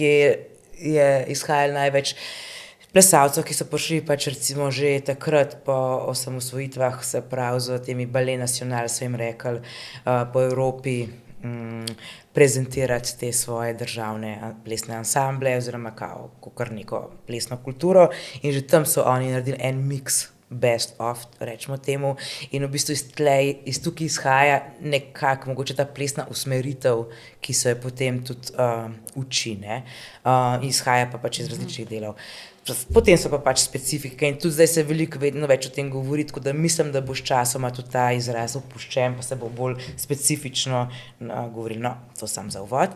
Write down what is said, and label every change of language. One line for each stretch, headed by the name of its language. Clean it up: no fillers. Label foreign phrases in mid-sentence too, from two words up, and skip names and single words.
Slovenian: je izhajalo največ plesalcev, ki so prišli pač recimo že takrat po osamosvojitvah, se pravi z temi Ballet Nacional, so jim rekli, po Evropi prezentirati te svoje državne plesne ansamble oziroma kakor neko plesno kulturo in že tam so oni naredili en mix
English: best of,
Slovenian: rečemo temu, in v bistvu iz tukaj izhaja nekako mogoče ta plesna usmeritev, ki se jo potem tudi uči, ne, izhaja pa pač iz različnih delov. Potem so pa pač specifike in tudi zdaj se veliko vedno več o tem govori, tako da mislim, da bo s časoma tudi ta izraz opuščen, pa se bo bolj specifično govorili, no, to samo za uvod.